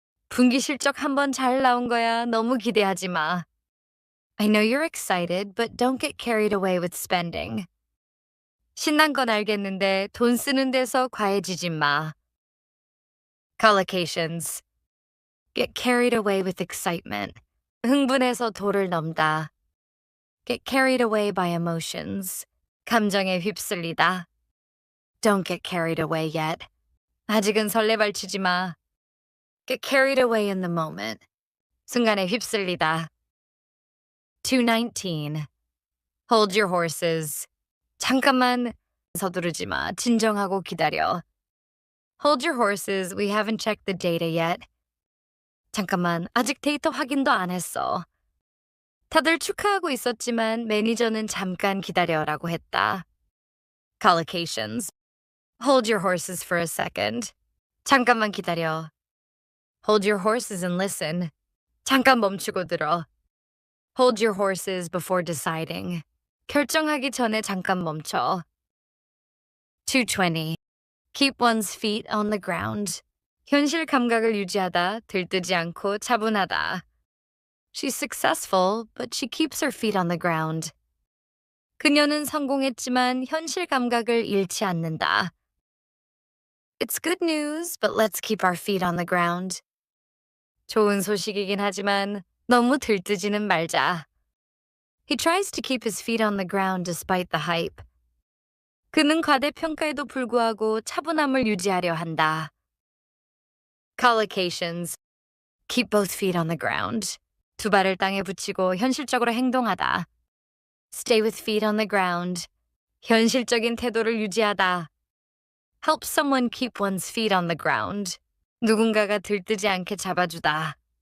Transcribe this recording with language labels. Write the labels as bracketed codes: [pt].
[ko] 분기 실적 한 번 잘 나온 거야. 너무 기대하지 마. [en] I know you're excited, but don't get carried away with spending. [ko] 신난 건 알겠는데 돈 쓰는 데서 과해지지 마. [en] Collocations. Get carried away with excitement. [ko] 흥분해서 도를 넘다. [en] Get carried away by emotions. [ko] 감정에 휩쓸리다. [en] Don't get carried away yet. [ko] 아직은 설레발치지 마. [en] Get carried away in the moment. [ko] 순간에 휩쓸리다. 219. [en] Hold your horses. [ko] 잠깐만 서두르지 마. 진정하고 기다려. [en] Hold your horses. We haven't checked the data yet. [ko] 잠깐만, 아직 데이터 확인도 안 했어. 다들 축하하고 있었지만 매니저는 잠깐 기다려라고 했다. [en] Collocations. Hold your horses for a second. [ko] 잠깐만 기다려. [en] Hold your horses and listen. [ko] 잠깐 멈추고 들어. [en] Hold your horses before deciding. [ko] 결정하기 전에 잠깐 멈춰. 220. [en] Keep one's feet on the ground. [ko] 현실 감각을 유지하다, 들뜨지 않고 차분하다. [en] She's successful, but she keeps her feet on the ground. [ko] 그녀는 성공했지만 현실 감각을 잃지 않는다. [en] It's good news, but let's keep our feet on the ground. [ko] 좋은 소식이긴 하지만 너무 들뜨지는 말자. [en] He tries to keep his feet on the ground despite the hype. [ko] 그는 과대평가에도 불구하고 차분함을 유지하려 한다. [en] Collocations. Keep both feet on the ground. [ko] 두 발을 땅에 붙이고 현실적으로 행동하다. [en] Stay with feet on the ground. [ko] 현실적인 태도를 유지하다. [en] Help someone keep one's feet on the ground. [ko] 누군가가 들뜨지 않게 잡아주다.